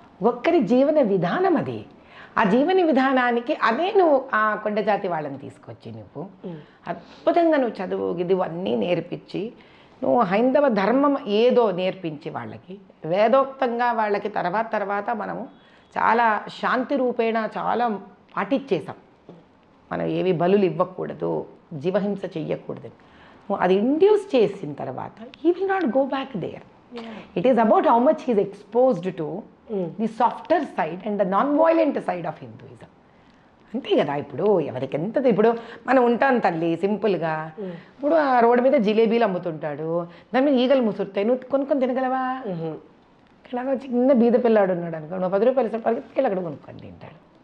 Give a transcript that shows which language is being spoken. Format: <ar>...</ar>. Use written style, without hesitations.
<te>ఒక్కరి జీవన విధానం అది. ఆ జీవన విధానానికి అదే నువ్వు ఆ కొండ జాతి వాళ్ళని తీసుకొచ్చి నువ్వు అద్భుతంగా నువ్వు చదువు ఇవన్నీ నేర్పించి, నువ్వు హైందవ ధర్మం ఏదో నేర్పించి వాళ్ళకి వేదోక్తంగా వాళ్ళకి తర్వాత మనము చాలా శాంతి రూపేణ చాలా పాటించేసాం. మనం ఏవి బలులు ఇవ్వకూడదు, జీవహింస చెయ్యకూడదు. అది ఇండ్యూస్ చేసిన తర్వాత</te> <en>He will not go back there. It is about how much he is exposed to the softer side and the non-violent side of Hinduism.</en> <te>అంతే కదా. ఇప్పుడు ఎవరికి ఎంత, ఇప్పుడు మనం ఉంటాం తల్లి సింపుల్గా. ఇప్పుడు ఆ రోడ్డు మీద జిలేబీలు అమ్ముతుంటాడు, దాని మీద ఈగలు ముసురుతాయి, నువ్వు కొనుక్కొని తినగలవా? ఇలాగ చిన్న బీద పిల్లాడు ఉన్నాడు అనుకో, నువ్వు 10 రూపాయలు పరిగెత్తుకెళ్ళి అక్కడ కొనుక్కొని తింటాడు.</te>